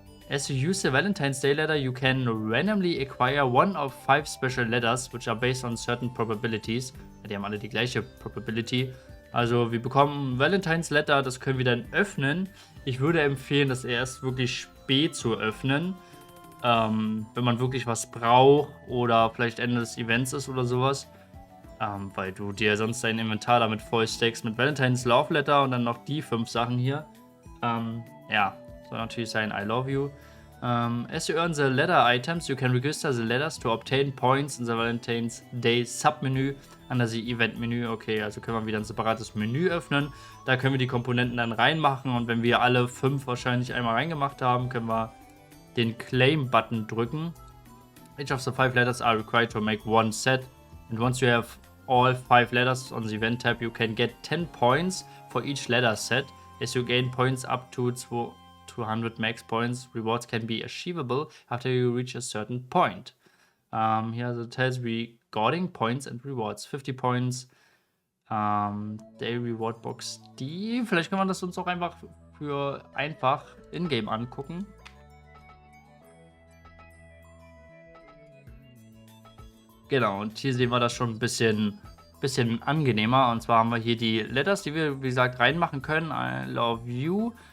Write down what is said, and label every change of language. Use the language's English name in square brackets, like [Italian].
[English] As you use the Valentine's Day letter, you can randomly acquire one of 5 special letters, which are based on certain probabilities. [German] Die haben alle die gleiche Probability. Also wir bekommen Valentine's Letter, das können wir dann öffnen. Ich würde empfehlen, das erst wirklich spät zu öffnen, wenn man wirklich was braucht oder vielleicht Ende des Events ist oder sowas. Weil du dir sonst dein Inventar damit voll stackst mit Valentine's Love Letter und dann noch die 5 Sachen hier. Ja, soll natürlich sein [English] I love you. As you earn the letter items, you can register the letters to obtain points in the Valentine's Day Submenü under the Event Menü. [German] Okay, also können wir wieder ein separates Menü öffnen. Da können wir die Komponenten dann reinmachen und wenn wir alle 5 wahrscheinlich einmal reingemacht haben, können wir den Claim-Button drücken. [English] Each of the 5 letters are required to make one set. And once you have all 5 letters on the event tab, you can get 10 points for each letter set. As you gain points up to 200 max points, rewards can be achievable after you reach a certain point. Here the tells regarding points and rewards. 50 points. Day Reward Box D. [German] Vielleicht kann man das uns auch einfach in-game angucken. Genau, und hier sehen wir das schon ein bisschen angenehmer. Und zwar haben wir hier die Letters, die wir, wie gesagt, reinmachen können. [English] I love you.